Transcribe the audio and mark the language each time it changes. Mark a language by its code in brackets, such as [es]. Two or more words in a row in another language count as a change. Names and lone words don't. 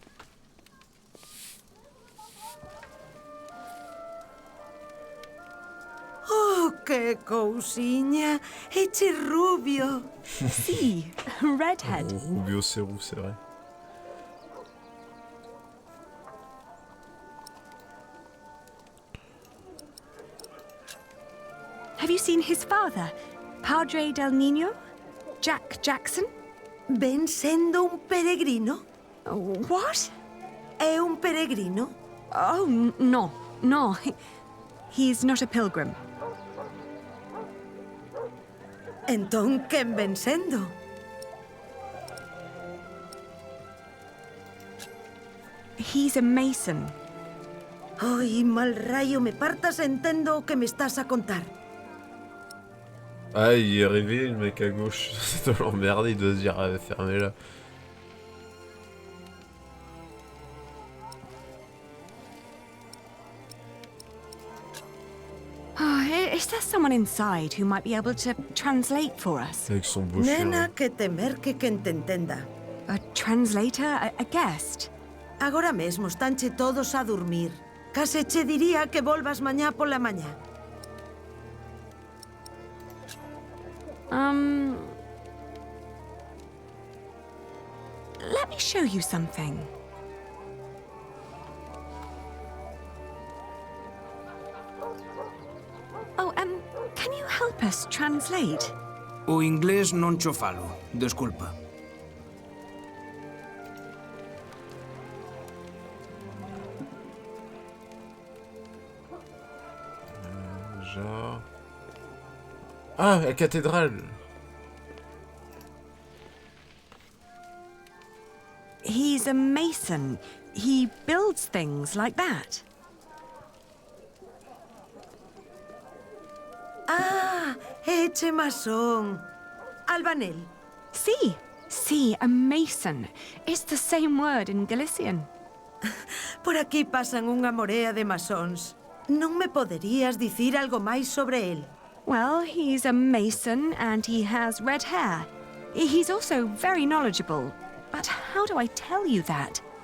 [gl] Oh, que cousiña! Eche rubio! [en] See, redhead. [gl] Oh, Rubio Cerro, [fr] c'est vrai. [en] Have you seen his father, [es] Padre del Niño? [en] Jack Jackson? [gl] Ven sendo un peregrino? [en] What? [gl] É un peregrino? [en] Oh, no. He's not a pilgrim. [gl] Entón, quen ven sendo? [en] He's a mason. [gl] Ai, mal rayo, me partas entendo o que me estás a contar. [fr] Ah, il est réveillé, le mec à gauche. Ça doit l'emmerder, il doit se dire, ah, fermez-la. [en] Is there someone inside who might be able to translate for us? [fr] Avec son beau chien. [gl] Nena, que temer que quen te entenda. [en] A translator? A guest? [gl] Agora mesmo estanche todos a dormir. Case che diría que volvas mañá pola mañá. [en] Let me show you something. Oh, can you help us translate? [gl] O inglés non cho falo, desculpa. [fr] Genre... Ah, la cathédrale. [en] He's a mason. He builds things like that. [gl] Ah, eche masón. Albanel. [en] See, a mason. It's the same word in Galician. [gl] Por aquí pasan unha morea de masóns. Non me poderías dicir algo máis sobre el? [en] Well, he's a mason and he has red hair. He's also very knowledgeable. But how do I tell you that?